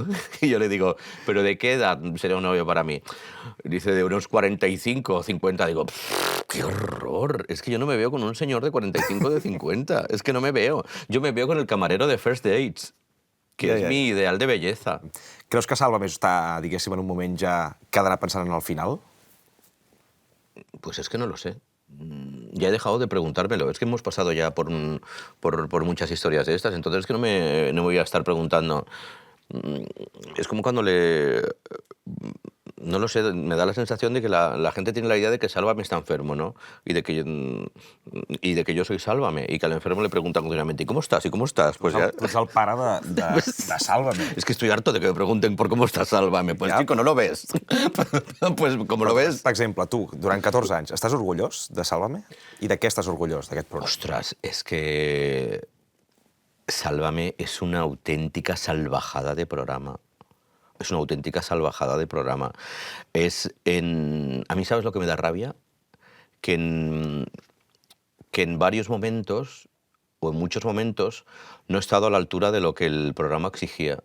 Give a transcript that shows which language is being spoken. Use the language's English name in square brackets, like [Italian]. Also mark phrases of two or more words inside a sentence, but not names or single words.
[Spanish] Y yo le digo, ¿pero de qué edad sería un novio para mí? Dice, de unos 45 o 50. Digo, ¡qué horror! Es que yo no me veo con un señor de 45 o de 50. Es que no me veo. Yo me veo con el camarero de First Dates, que es mi ideal de belleza. [Catalan] Creus que Sálvame està, diguéssim, en un moment ja quedarà pensant en el final? [Spanish] Pues es que no lo sé. Ya he dejado de preguntármelo. Es que hemos pasado ya por muchas historias de estas, entonces es que no me voy a estar preguntando. Es como cuando no lo sé, me da la sensación de que la gente tiene la idea de que Sálvame está enfermo, ¿no? Y de que yo soy Sálvame, y que al enfermo le preguntan continuamente, ¿y cómo estás? ¿Y cómo estás? Pues ya... [Catalan] Tu ets el pare de Sálvame. [Spanish] Es que estoy harto de que me pregunten por cómo estás, Sálvame. Pues [Catalan] Ja. [Spanish] chico, no lo ves. Pues como lo ves... [Catalan] Per exemple, tu, durant 14 anys, estàs orgullós de Sálvame? I de què estàs orgullós, d'aquest programa? [Spanish] Ostras, es que Sálvame es una auténtica salvajada de programa. Es una auténtica salvajada de programa. A mí, ¿sabes lo que me da rabia? Que en varios momentos, o en muchos momentos, no he estado a la altura de lo que el programa exigía.